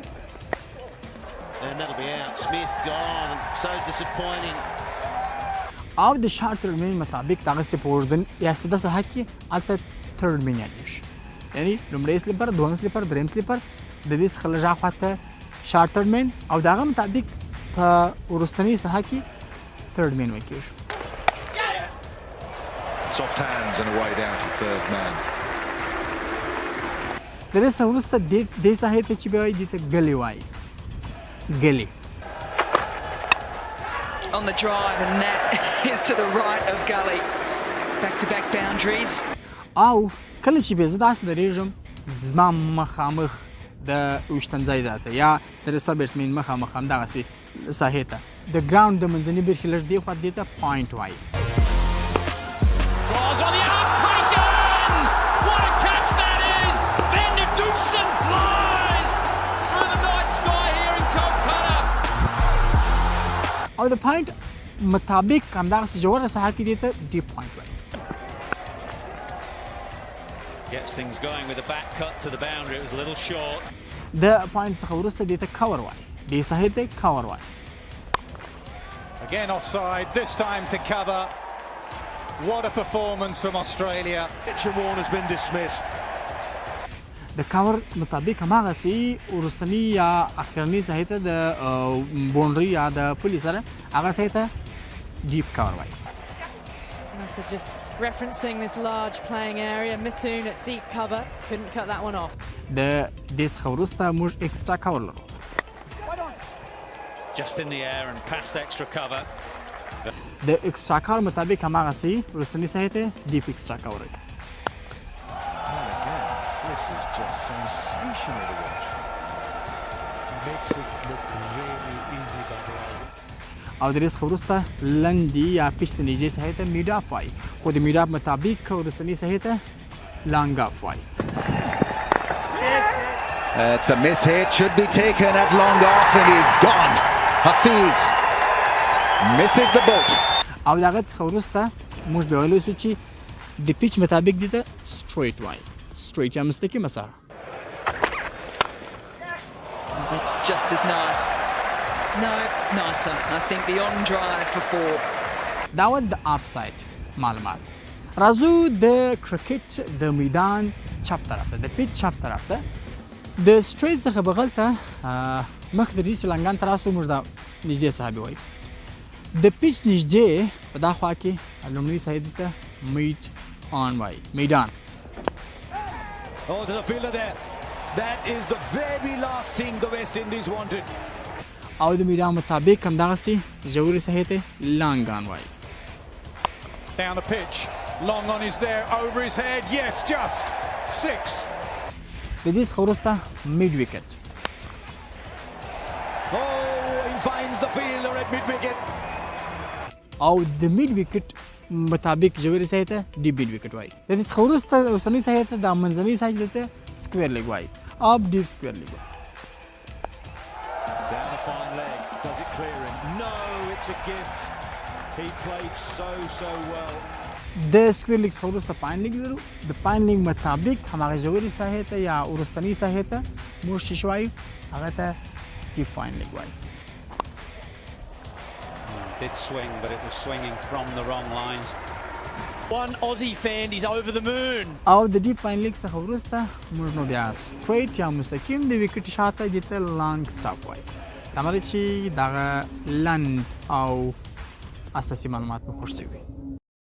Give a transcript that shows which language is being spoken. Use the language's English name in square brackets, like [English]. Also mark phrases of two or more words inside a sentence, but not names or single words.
[Pashto] او د [English] short third man [Pashto] مطابق دغسې په اوږده یا سده ساحه کې هلته [English] third man [Pashto] یادېږي، یعنې لومړی سلیپر، دوهم سلیپر، دریم سلیپر د دې څخه لږ هاخوا [English] short third man [Pashto] او د هغه مطابق په وروستنۍ ساحه کې [English] third man [Pashto] ویل کېږي. [English] Soft hands and away down to third man. [Pashto] د دې څخه وروسته دې ساحې ته چې بیا وایي دې ته ګلې وایي. ګلې [English] on the drive and net is to the right of Gully. Back to back boundaries. [Pashto] او کله چې بیا زه داسې درېږم زما مخامخ د اوښتن ځای ته یا د رسه بیټسمین مخامخ همدغسې ساحې ته د ګراوند د منځنۍ برخې لږ دې خوا دې ته پوینټ وایي. او د پوینټ مطابق همدغسې ژوره ساحه کې دې ته [English] deep point [Pashto] وایي. [English] Gets things going with a back cut to the boundary. It was a little short. [Pashto] د پوینټ څخه وروسته دې ته کور وایي. دې ساحې ته کور وایي. [English] Again offside, this time to cover. What a performance from Australia. Pitch and Warner's been dismissed. [Pashto] د کور مطابق هماغسې وروستني یا اخرنۍ ساحې ته د بونډري یا د پولي سره هغه ساحې ته [English] deep cover [Pashto] وایي. [English] Just referencing this large playing area, Mitoon at deep cover, couldn't cut that one off. [Pashto] د دې څخه وروسته موږ [English] extra cover [Pashto] لرو. [English] Just in the air and past extra cover. [Pashto] د [English] extra cover [Pashto] مطابق هماغسې وروستني ساحې ته [English] deep extra cover [Pashto] وایي. [English] This is just sensational to watch. It makes it look really easy by the eye. [Pashto] او د دې څخه وروسته لنډي یا پیچ ته نږدې ساحې ته [English] mid off [Pashto] وایي، خو د [English] mid off [Pashto] مطابق وروستنۍ ساحې ته [English] long off [Pashto] وایي. [English] It's a miss hit, should be taken at long off and he's gone. Hafiz misses the boat. [Pashto] او د هغه څخه وروسته موږ بیا ویلی سو چې د پیچ مطابق دې ته سټریټ وایي. سټریټ یا مستقیمه ساحه. [English] That's just as nice. No, nicer. I think the on drive for four. [Pashto] دا و د [English] up side [Pashto] معلومات. راځو د کرکټ د میدان چپ طرف ته، د پیچ چپ طرف ته د سټریټ څخه بغل ته مخ د دې چې لنګان ته راسو موږ دا نږدې ساحه وایي. د پیچ نږدې په دا خوا کې لومړنۍ ساحې ته [English] mid on [Pashto] وایي، میدان. [English] Oh, there's a fielder there. That is the very last thing the West Indies wanted. [Pashto] او د میدان مطابق همدغسې ژورې ساحې ته لانګان وایي. [English] Down the pitch, long on is there, over his head, yes, just 6. [Pashto] د دې څخه وروسته [English] mid wicket. Oh, he finds the fielder at mid wicket. [Pashto] او د [English] mid wicket [Pashto] مطابق ژورې ساحې ته [English] deep mid wicket [Pashto] وایي. د دې څخه وروسته اوسنۍ ساحې ته د منځنۍ ساحې ته [English] square leg [Pashto] وایي. اپ [English] deep square leg [Pashto] وایي. [English] Down a fine leg, does it clear him? No, it's a gift. He played so well. [Pashto] د [English] square leg [Pashto] څخه وروسته [English] fine leg [Pashto] لرو. د [English] fine leg [Pashto] مطابق هماغه ژورې ساحې ته یا وروستنۍ ساحې ته موږ چې وایو هغه ته [English] deep fine leg [Pashto] وایي. [English] Did swing, but it was swinging from the wrong lines. One Aussie fan is over the moon. [Pashto] او د [English] deep fine leg [Pashto] څخه وروسته موږ نو بیا سټریټ یا مستقیم د وکټ شاته د ته [English] long stop [Pashto] وایي دا معنی چې دغه لند او اساسي معلومات مو خوښ شوي